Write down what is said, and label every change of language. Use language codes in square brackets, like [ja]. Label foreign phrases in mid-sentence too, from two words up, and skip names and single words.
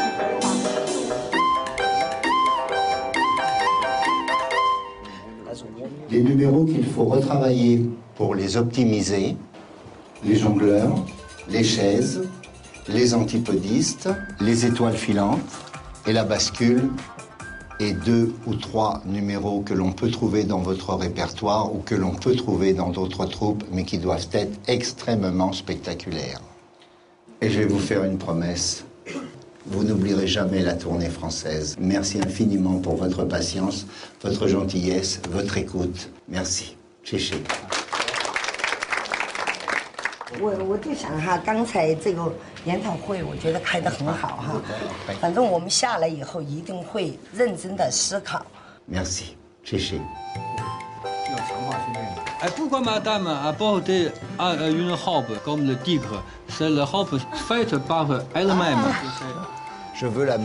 [fr] Les numéros qu'il faut retravailler pour les optimiser, les jongleurs, les chaises, les antipodistes, les étoiles filantes et la bascule, et 2 ou 3 numéros que l'on peut trouver dans votre répertoire ou que l'on peut trouver dans d'autres troupes, mais qui doivent être extrêmement spectaculaires. Et je vais vous faire une promesse. Vous n'oublierez jamais la tournée française. Merci infiniment pour votre patience, votre gentillesse, votre écoute. Merci. Chéché. [zh] 我就想哈，刚才这个研讨会，我觉得开得很好哈。反正我们下来以后一定会认真的思考。 [fr] Merci. Chéché. Pourquoi madame apporte une robe comme le tigre? C'est la robe faite par elle-même. Je veux la même.